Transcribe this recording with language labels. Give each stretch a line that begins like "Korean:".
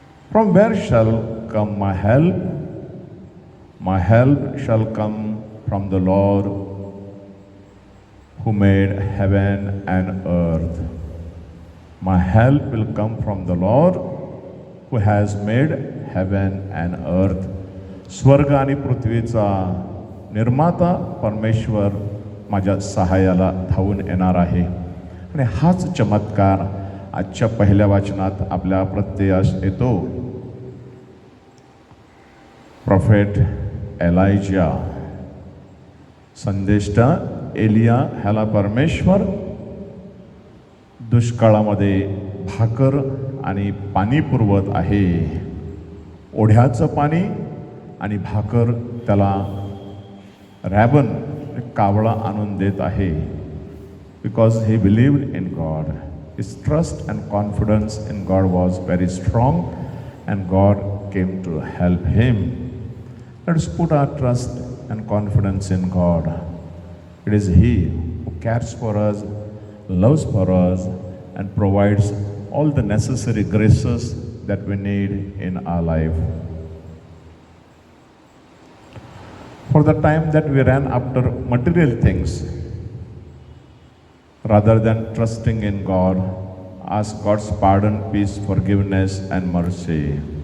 English: From where shall come my help? My help shall come from the Lord, who made heaven and earth. My help will come from the Lord, who has made heaven and earth.
Marathi: स्वर्ग आणि पृथ्वीचा निर्माता परमेश्वर माझ्या सहाय्याला धावून येणार आहे. आणि हाच चमत्कार आजच्या पहिल्या वाचनात आपल्या प्रत्ययास येतो. प्रॉफेट एलायजा, संदेष्टा एलिया ह्याला परमेश्वर दुष्काळामध्ये भाकर आणि पाणी पुरवत आहे. ओढ्याचं पाणी आणि भाकर त्याला रॅबन कावळा आणून देत आहे.
English: Because he believed in God. His trust and confidence in God was very strong and God came to help him. Let's put our trust and confidence in God. It is he who cares for us, loves for us, and provides all the necessary graces that we need in our life. For the time that we ran after material things, rather than trusting in God, ask God's pardon, peace, forgiveness, and mercy.